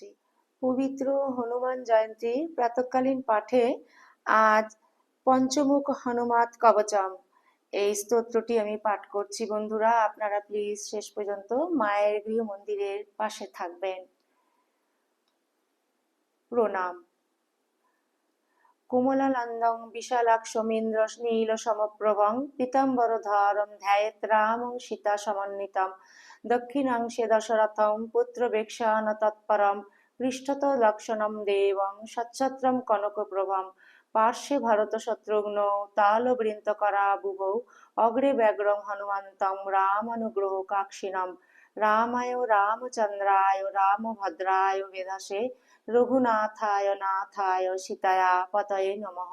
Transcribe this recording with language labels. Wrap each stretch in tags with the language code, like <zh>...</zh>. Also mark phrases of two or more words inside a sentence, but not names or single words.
<bn>পবিত্র হনুমান জয়ন্তীর প্রাতঃকালীন পাঠে আজ পঞ্চমুখ হনুমাত কবচম এই স্তোত্রটি আমি পাঠ করছি। বন্ধুরা, আপনারা প্লিজ শেষ পর্যন্ত মায়ের গৃহ মন্দিরের পাশে থাকবেন। প্রণাম।</bn> <sa>কোমলানন্দং বিশালাক্ষমিন্দ্র নীল সমপ্রভং পীতাম্বরধরং ধ্যায়েৎ রামং সীতা সমন্বিতম দক্ষিণাংশে দশরথং পুত্রবেক্ষান তৎপরম পৃষ্ঠত লক্ষণম দেবং সচ্ছত্রম কনকপ্রভম পার্শ্বে ভরত শত্রুঘ্ন তালবৃন্তকরাবুভৌ অগ্রে ব্যগ্রং হনুমন্তং রামানুগ্রহ কাক্ষিণম রামায় রামচন্দ্রায় রামভদ্রায় বেধসে রঘুনাথায় নাথায় সীতায়া পতয়ে নমঃ।</sa>